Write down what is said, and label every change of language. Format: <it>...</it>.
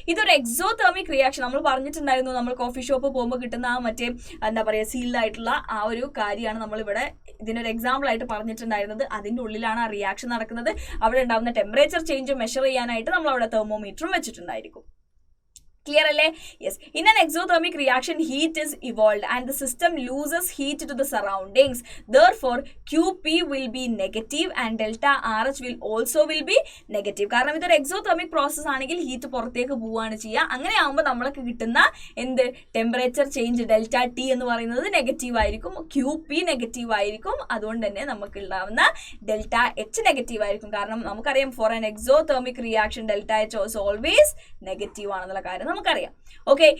<ml>ഇതൊരു exothermic reaction. നമ്മൾ പറഞ്ഞിട്ടുണ്ടായിരുന്നു, നമ്മൾ കോഫി ഷോപ്പ് പോകുമ്പോൾ കിട്ടുന്ന ആ മറ്റേ എന്താ പറയുക സീൽഡ് ആയിട്ടുള്ള ആ ഒരു കാര്യമാണ് നമ്മളിവിടെ ഇതിനൊരു എക്സാമ്പിൾ ആയിട്ട് പറഞ്ഞിട്ടുണ്ടായിരുന്നത്. അതിൻ്റെ ഉള്ളിലാണ് ആ റിയാക്ഷൻ നടക്കുന്നത്. അവിടെ ഉണ്ടാകുന്ന ടെമ്പറേച്ചർ ചേഞ്ച് മെഷർ ചെയ്യാനായിട്ട് നമ്മൾ അവിടെ തെർമോമീറ്ററും വെച്ചിട്ടുണ്ടായിരിക്കും.</ml> <en>Clear alle? Yes. In an exothermic reaction, heat is evolved and the system loses heat to the surroundings. Therefore, QP will be negative and ΔRH will also be negative.</en> <ml>കാരണം ഇതൊരു exothermic process ആണെങ്കിൽ heat പുറത്തേക്ക് പോവുകയാണ് ചെയ്യുക. അങ്ങനെ ആകുമ്പോൾ നമ്മൾക്ക് കിട്ടുന്ന ടെമ്പറേച്ചർ ചേഞ്ച് ΔT എന്ന് പറയുന്നത് നെഗറ്റീവ് ആയിരിക്കും. QP നെഗറ്റീവ് ആയിരിക്കും. അതുകൊണ്ട് തന്നെ നമുക്ക് ഉണ്ടാവുന്ന ΔH നെഗറ്റീവ് ആയിരിക്കും. കാരണം നമുക്കറിയാം</ml> <en>for an exothermic reaction ΔH is always</en> <ml>negative ആണെന്നുള്ള കാര്യം നമുക്കറിയാം. ഓക്കെ.</ml>